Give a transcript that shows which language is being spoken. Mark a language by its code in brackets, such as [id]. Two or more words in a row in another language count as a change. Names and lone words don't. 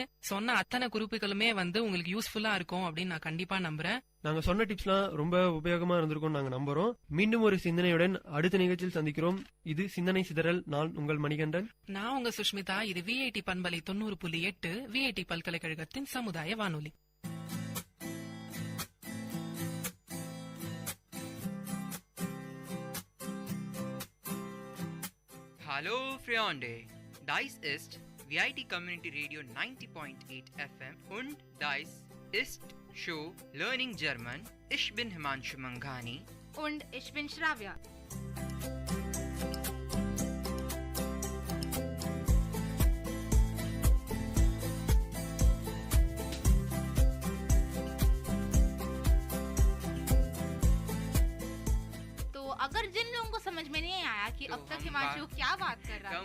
[ta] சொன்ன அத்தனை குறிப்புகளுமே வந்து உங்களுக்கு யூஸ்ஃபுல்லா இருக்கும் அப்படின்னு நான் கண்டிப்பா நம்புறேன். நாங்க சொன்ன டிப்ஸ்லாம் ரொம்ப உபயோகமா இருந்திருக்கும் நாங்க நம்புறோம். மீண்டும் ஒரு சிந்தனையுடன் அடுத்த நிகழ்ச்சியில் சந்திக்கிறோம். இது சிந்தனை சிதறல். நான் உங்கள் மணிகண்டன். நான் உங்க சுஷ்மிதா. இது விஐடி பண்பலை 90.8 விஐடி பல்கலைக்கழகத்தின் சமுதாய வானொலி. [de] Hallo Freunde, dies ist Vit Community Radio 90.8 FM und dies ist Show Learning German. Ich bin Himanshu Manghani und ich bin Shravya. [hi] अगर जिन लोगों को समझ में नहीं आया कि अब तक हिमांशु क्या बात कर रहा था,